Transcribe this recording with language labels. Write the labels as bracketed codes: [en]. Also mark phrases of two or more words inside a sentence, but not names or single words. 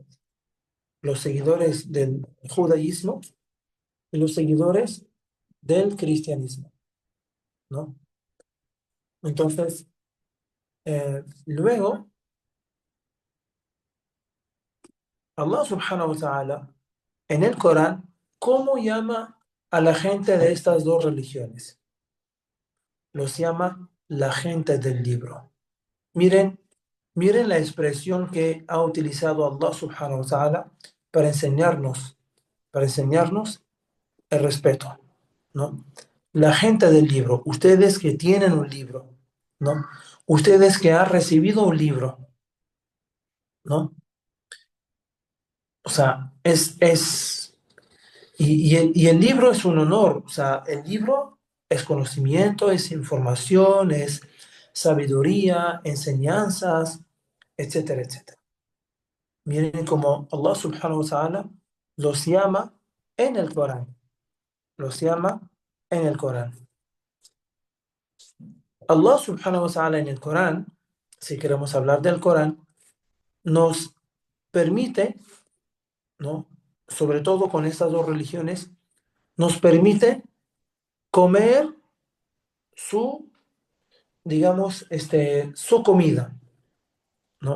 [es] Los seguidores del judaísmo y los seguidores del cristianismo, ¿no? Entonces, luego, [ar] الله سبحانه وتعالى [es] en el Corán, ¿cómo llama a la gente de estas dos religiones? Los llama la gente del libro. Miren, miren la expresión que ha utilizado [ar] الله سبحانه وتعالى [es] para enseñarnos el respeto, ¿no? La gente del libro, ustedes que tienen un libro, ¿no? Ustedes que han recibido un libro, ¿no? O sea, y el libro es un honor, o sea, el libro es conocimiento, es información, es sabiduría, enseñanzas, etcétera, etcétera. Miren cómo [ar] الله سبحانه وتعالى [es] los llama en el Corán, los llama en el Corán. [ar] الله سبحانه وتعالى [es] en el Corán, si queremos hablar del Corán, nos permite, ¿no? Sobre todo con estas dos religiones, nos permite comer su, digamos, su comida, ¿no?